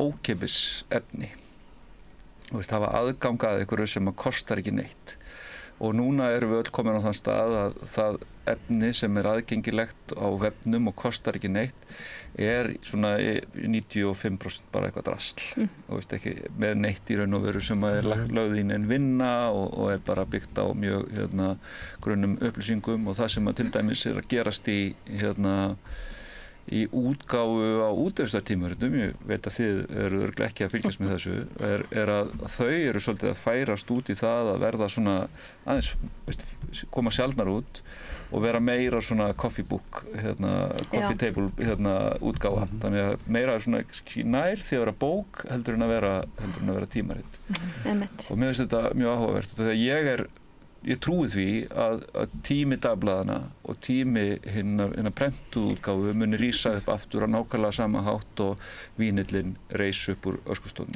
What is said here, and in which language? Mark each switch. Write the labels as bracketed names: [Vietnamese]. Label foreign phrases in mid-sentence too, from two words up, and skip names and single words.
[Icelandic] ókeypis efni hafa aðgang að einhverju sem kostar ekki neitt og núna erum við öll komin á þann stað að það efni sem aðgengilegt á vefnum og kostar ekki neitt svona 95% bara eitthvað drasl og veist ekki með neitt í raun og veru sem lögð inn en vinna og bara byggt á mjög grunnum upplýsingum og það sem til dæmis að gerast í útgáfu á útvarpstímaritum, ég veit að þið eru örugglega ekki að fylgjast með þessu, að þau eru svolítið að færast út í það að verða svona aðeins, koma sjaldnar út og vera meira svona [English] coffee book, coffee table [Icelandic] útgáfa. Þannig að meira svona nær því að vera bók heldur en að vera tímarit. Og mér finnst þetta mjög áhugavert. Þegar ég trúi því að tími dagblaðana og tími hinna prentuðu útgáfu muni rísa upp aftur á nákvæmlega sama hátt og vínillinn reis upp úr öskustofni.